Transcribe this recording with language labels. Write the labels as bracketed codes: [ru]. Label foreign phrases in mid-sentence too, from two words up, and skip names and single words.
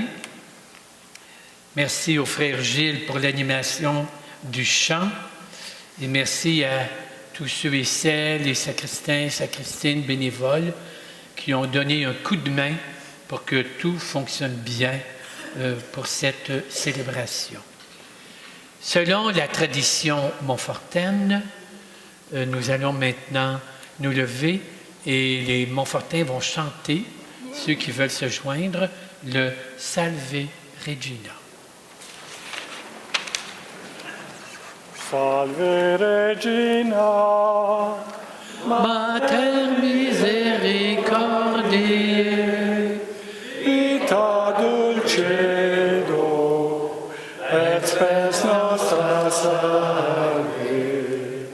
[fr] Merci au frère Gilles pour l'animation du chant et merci à tous ceux et celles, les sacristains, sacristines bénévoles qui ont donné un coup de main pour que tout fonctionne bien pour cette célébration. Selon la tradition montfortaine, nous allons maintenant nous lever et les Montfortins vont chanter, ceux qui veulent se joindre, le Salve Regina. [la] Salve Regina, Mater misericordiae, vita dulcedo, et spes nostra salve.